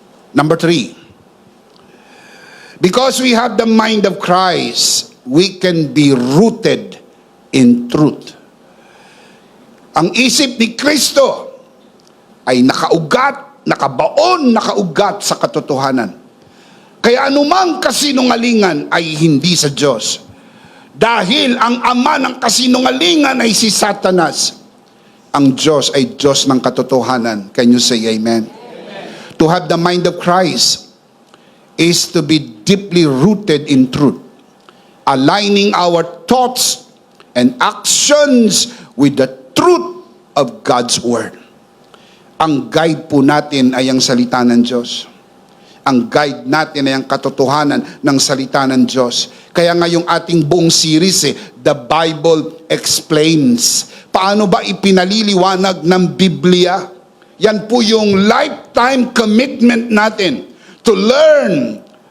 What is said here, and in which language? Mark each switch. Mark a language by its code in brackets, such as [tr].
[en] Number 3, because we have the mind of Christ, we can be rooted in truth. [tl] Ang isip ni Kristo ay nakaugat, nakabaon, nakaugat sa katotohanan. Kaya anumang kasinungalingan ay hindi sa Diyos. Dahil ang ama ng kasinungalingan ay si Satanas. Ang Diyos ay Diyos ng katotohanan. [en] Can you say amen? To have the mind of Christ is to be deeply rooted in truth, aligning our thoughts and actions with the truth of God's Word. [tl] Ang guide po natin ay ang salita ng Diyos. Ang guide natin ay ang katotohanan ng salita ng Diyos. Kaya nga yung ating buong series, The Bible Explains. Paano ba ipinaliliwanag ng Biblia? Yan po yung lifetime commitment natin to learn.